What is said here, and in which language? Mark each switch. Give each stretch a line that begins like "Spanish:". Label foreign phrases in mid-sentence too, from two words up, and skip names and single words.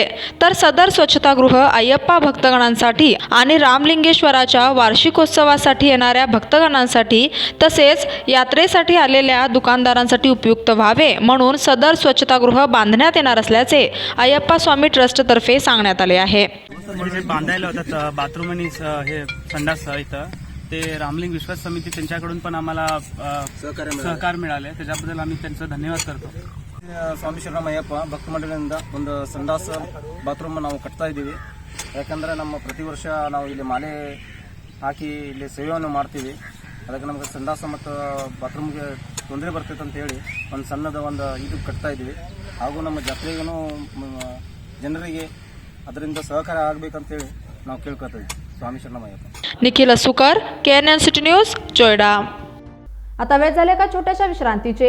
Marathi: तर सदर स्वच्छतागृह अय्यप्पा भक्तगणांसाठी आणि रामलिंगेश्वराच्या वार्षिकोत्सवासाठी येणाऱ्या भक्तगणांसाठी तसेच यात्रेसाठी आलेल्या दुकानदारांसाठी उपयुक्त व्हावे म्हणून सदर स्वच्छतागृह बांधण्यात येणार असल्याचे अय्यप्पा स्वामी ट्रस्टतर्फे सांगण्यात आले आहे. बांधायला होतात बाथरूम आणि हे संडास इथं ते रामलिंग विश्वास समिती त्यांच्याकडून पण आम्हाला सहकार मिळाले, त्याच्याबद्दल आम्ही त्यांचं धन्यवाद करतो.
Kannada: ಸ್ವಾಮಿ ಶರಣಮಯ್ಯಪ್ಪ ಭಕ್ತ ಮಂಡಳಿಯಿಂದ ಒಂದು ಸಂಡಾಸ ಬಾತ್ರೂಮ್ ನಾವು ಕಟ್ತಾ ಇದ್ದೀವಿ. ಯಾಕಂದರೆ ನಮ್ಮ ಪ್ರತಿ ವರ್ಷ ನಾವು ಇಲ್ಲಿ ಮಾಲೆ ಹಾಕಿ ಇಲ್ಲಿ ಸೇವೆಯನ್ನು ಮಾಡ್ತೀವಿ. ಅದಕ್ಕೆ ನಮಗೆ ಸಂಡಾಸ ಮತ್ತು ಬಾತ್ರೂಮ್ಗೆ ತೊಂದರೆ ಬರ್ತೈತೆ ಅಂತ ಹೇಳಿ ಒಂದು ಸಣ್ಣದ ಒಂದು ಇದು ಕಟ್ತಾ ಇದ್ದೀವಿ. ಹಾಗೂ ನಮ್ಮ ಜಾತ್ರೆಗೂ ಜನರಿಗೆ ಅದರಿಂದ ಸಹಕಾರ ಆಗಬೇಕಂತೇಳಿ ನಾವು ಕೇಳ್ಕೊತೀವಿ.
Marathi: स्वामी शरणमय्यप्पा. निखिल सुकर, KNN सिटी न्यूज, जोयडा. आता वेळ झाले का छोट्याशा विश्रांतीचे.